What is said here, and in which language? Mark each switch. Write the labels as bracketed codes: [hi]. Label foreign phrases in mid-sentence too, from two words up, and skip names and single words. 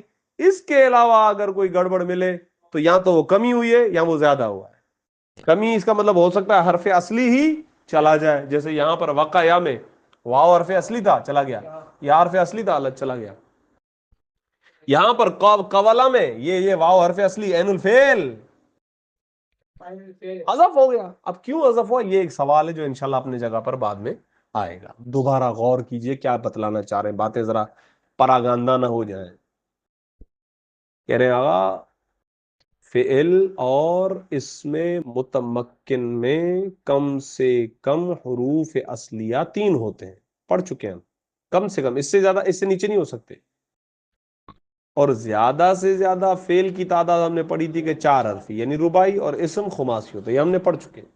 [ur] اس کے علاوہ اگر کوئی گڑبڑ ملے تو یا تو وہ کمی ہوئی ہے یا وہ زیادہ ہوا ہے. کمی اس کا مطلب ہو سکتا ہے حرف اصلی ہی چلا جائے. جیسے یہاں پر وقایا میں واو حرف اصلی تھا چلا گیا، یہ حرف اصلی تھا الگ چلا گیا. یہاں پر قولا میں یہ واو حرف اصلی عین الفعل حذف ہو گیا. اب کیوں حذف ہوا یہ ایک سوال ہے جو انشاءاللہ اپنے جگہ پر بعد میں آئے گا. دوبارہ غور کیجئے کیا بتلانا چاہ رہے ہیں، باتیں ذرا پراگاندہ نہ ہو جائیں. کہہ رہے آگا فعل اور اسم متمکن میں کم سے کم حروف اصلیہ 3 ہوتے ہیں، پڑھ چکے ہیں ہم، کم سے کم، اس سے زیادہ، اس سے نیچے نہیں ہو سکتے، اور زیادہ سے زیادہ فعل کی تعداد ہم نے پڑھی تھی کہ 4 حرفی یعنی رباعی، اور اسم خماسی ہوتا ہے، یہ ہم نے پڑھ چکے ہیں۔